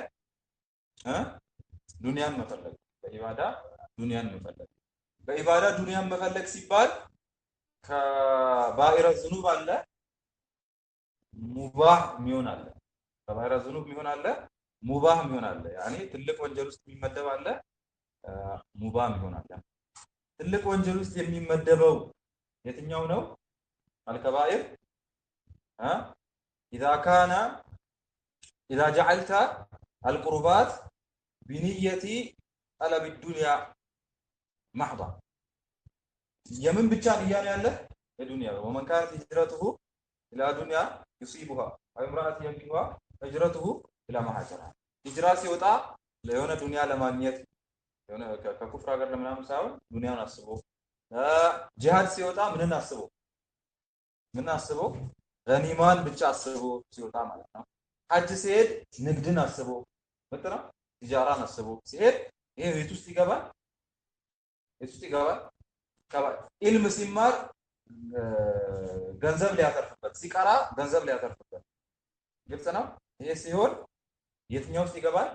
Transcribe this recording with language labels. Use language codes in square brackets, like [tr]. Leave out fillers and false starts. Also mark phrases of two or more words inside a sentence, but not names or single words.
[am] ዱንያን መፈለግ። በኢባዳ ዱንያን መፈለግ። በኢባዳ ዱንያን መፈለግ ሲባል [ar] كبائر الذنوب [am] አለ ሙባህ የሚሆን አለ። [ar] كبائر الذنوب [am] የሚሆን አለ ሙባህ የሚሆን አለ። ያኔ ትልቅ ወንጀል ውስጥ የሚመደብ አለ ሙባህ የሚሆን አለ። ትልቅ ወንጀል ውስጥ የሚመደበው የትኛው ነው? [ar] አልከባኢር إذا كان إذا جعلت القربات بنية طلب الدنيا محضة የምን [am] ብቻ ንያ ነው ያለ የዱንያ [ar] ومن كانت هجرته إلى دنيا يصيبها أو امرأة ينكحها هجرته إلى ما هاجر [am] ሂጅራ ሲወጣ ለሆነ ዱንያ ለማግኘት የሆነ ከኩፍር ሀገር ለምናምን ሳይሆን ዱንያን አስቦ ጂሃድ ሲወጣ ምንን አስቦ ገኒማን ብቻ አስቦ ሲወጣ ማለት ነው። ሐጅ ሲሄድ ንግድን አስቦ ነው ቲጃራን አስቦ ሲሄድ ይሄ ቤት ውስጥ ይገባል። ኢልም ሲማር ገንዘብ ሊያተርፍበት ሲቀራ ገንዘብ ሊያተርፍበት ግልጽ ነው። ይሄ ሲሆን የትኛው ውስጥ ይገባል?